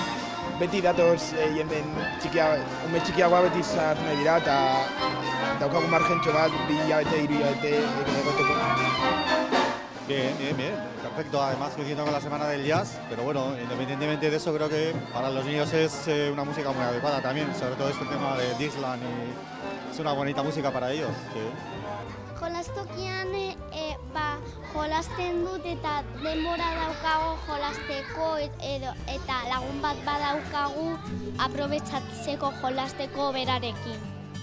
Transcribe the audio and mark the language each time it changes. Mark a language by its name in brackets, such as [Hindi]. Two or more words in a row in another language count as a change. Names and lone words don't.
[Basque] Beti datoz ume txikiagoa beti sartu nahi dira, eta daukagu margentxo bat, 2 hilabete, 3 hilabete egoteko. [Spanish] Bien. Perfecto, además coincidiendo con la semana del jazz, pero bueno, independientemente de eso, creo que para los niños es una música muy adecuada también, sobre todo este tema de Dixieland, y es una bonita música para ellos. Sí. [Basque] Jolastokian jolasten dut eta denbora daukago jolasteko eta lagun bat badaukagu aprobetxatzeko jolasteko berarekin.